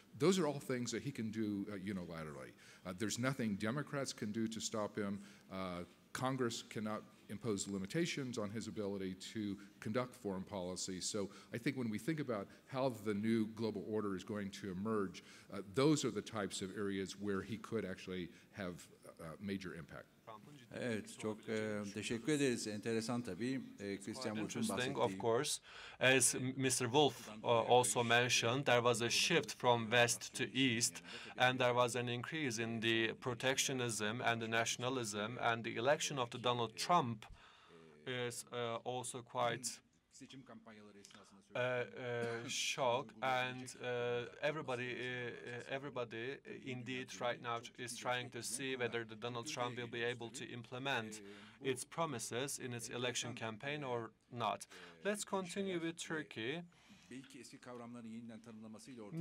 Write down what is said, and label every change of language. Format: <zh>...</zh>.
<en>Those are all things that he can do unilaterally. There's nothing Democrats can do to stop him. Congress cannot imposed limitations on his ability to conduct foreign policy. So I think when we think about how the new global order is going to emerge, those are the types of areas where he could actually have major impact.</en> <tr>Evet, çok teşekkür ederiz. Enteresan tabii. Christian Wolff'un</tr> <en>Interesting, of course. As Mr. Wolff also mentioned, there was a shift from west to east, and there was an increase in the protectionism and the nationalism, and the election of the Donald Trump is also quite</en> <tr>Seçim kampanyaları esnasında söylediği.</tr> <en>shock, and everybody indeed right now is trying to see whether the Donald Trump will be able to implement its promises in its election campaign or not. Let's continue with Turkey.</en> <tr>Belki eski kavramların yeniden tanımlamasıyla ortaya</tr>